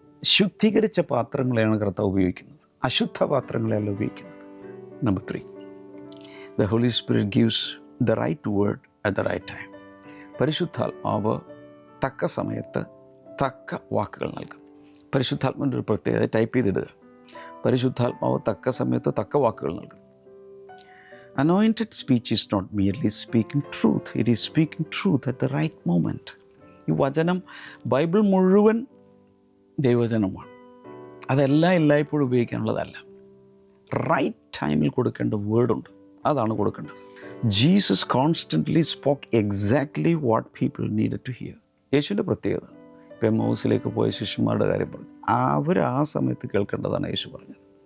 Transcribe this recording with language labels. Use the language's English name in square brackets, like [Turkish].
[Malayalam] ശുദ്ധീകരിച്ച പാത്രങ്ങളെയാണ് കർത്താവ് ഉപയോഗിക്കുന്നത്, അശുദ്ധ പാത്രങ്ങളെയല്ല ഉപയോഗിക്കുന്നത്. Number 3, [English] The Holy Spirit gives the right word at the right time. [Malayalam] പരിശുദ്ധാത്മാവ് തക്ക സമയത്ത് തക്ക വാക്കുകൾ നൽകും. പരിശുദ്ധാത്മാവിൻ്റെ ഒരു പ്രത്യേകത ടൈപ്പ് ചെയ്തിടുക. പരിശുദ്ധാത്മാവ് തക്ക സമയത്ത് തക്ക വാക്കുകൾ നൽകും. [English] Anointed speech is not merely speaking truth, it is speaking truth at the right moment. [Malayalam] ഈ വചനം, ബൈബിൾ മുഴുവൻ ദൈവവചനമാണ്. അതെല്ലാം എല്ലായ്പ്പോഴും ഉപയോഗിക്കാനുള്ളതല്ല. റൈറ്റ് ടൈമിൽ കൊടുക്കേണ്ട വേർഡുണ്ട്, അതാണ് കൊടുക്കേണ്ടത്. [English] Jesus constantly spoke exactly what people needed to hear. [Malayalam] യേശുവിൻ്റെ പ്രത്യേകത, ഇപ്പം എമ്മൗസിലേക്ക് പോയ ശിഷ്യന്മാരുടെ കാര്യം പറഞ്ഞു, അവർ ആ സമയത്ത് കേൾക്കേണ്ടതാണ് യേശു പറഞ്ഞത്.